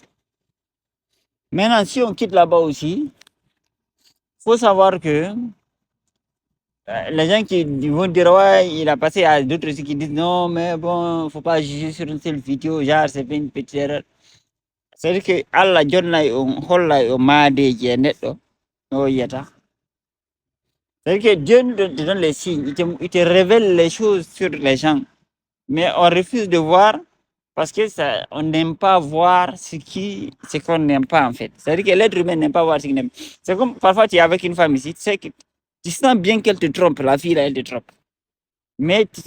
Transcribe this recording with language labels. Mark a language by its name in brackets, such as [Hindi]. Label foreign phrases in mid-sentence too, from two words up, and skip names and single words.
[French] Maintenant, si on quitte là-bas aussi, faut savoir que les gens qui vont dire ouais, il a passé à d'autres aussi qui disent non, mais bon, faut pas juger sur une seule vidéo, genre c'est fait une petite erreur. C'est-à-dire que [Fula] Allah jonna on holla o maadeji e neɗɗo no yiyata. [French] C'est-à-dire que Dieu te donne les signes, il te révèle les choses sur les gens. Mais on refuse de voir parce que ça, on n'aime pas voir ce qu'on n'aime pas en fait. C'est-à-dire que l'être humain n'aime pas voir ce qu'il n'aime. C'est comme parfois tu es avec une femme ici, tu sais que tu sens bien qu'elle te trompe, la fille là, elle te trompe.